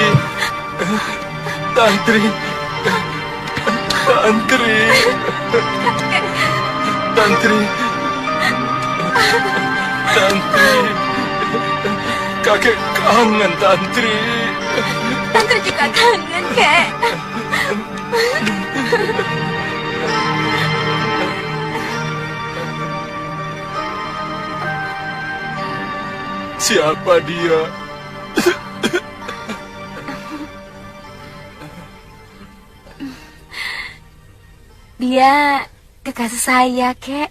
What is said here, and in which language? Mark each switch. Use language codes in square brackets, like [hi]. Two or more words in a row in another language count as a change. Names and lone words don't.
[id] Tantri. Tantri. Tantri. Tantri. Kakek kangen Tantri. Tantri juga kangen, Kek. Siapa dia? Dia kekasih saya, Kek.